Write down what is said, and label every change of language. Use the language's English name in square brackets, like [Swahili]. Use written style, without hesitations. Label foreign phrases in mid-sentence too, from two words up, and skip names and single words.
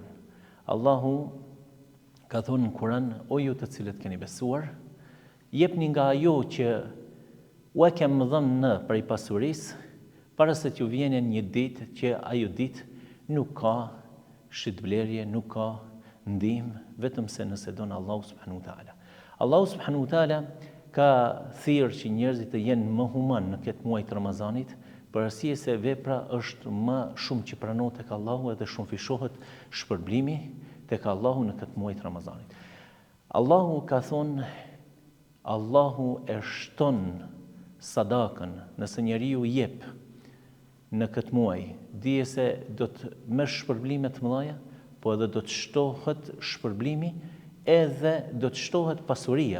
[Albanian] Allahu ka thonë në Kur'an: o ju të cilët keni besuar, jepni nga ajo që u e kem dhënë në prej pasurisë, para se t'ju vjen një ditë që ajo ditë nuk ka shitblerje, nuk ka ndihmë, vetëm se nëse don Allahu [Arabic] سبحانه وتعالى. [Albanian] Allahu [Arabic] سبحانه وتعالى [Albanian] ka thirrë që njerëzit të jenë më human në këtë muaj të Ramazanit, për arsye se vepra është më shumë që pranohet tek Allahu edhe shumëfishohet shpërblimi tek Allahu në këtë muaj të Ramazanit. Allahu ka thonë, Allahu e shton sadakën, nëse njeriu jep në këtë muaj, dije se do të merr shpërblime të mëdha, po edhe do të shtohet shpërblimi, edhe do të shtohet pasuria.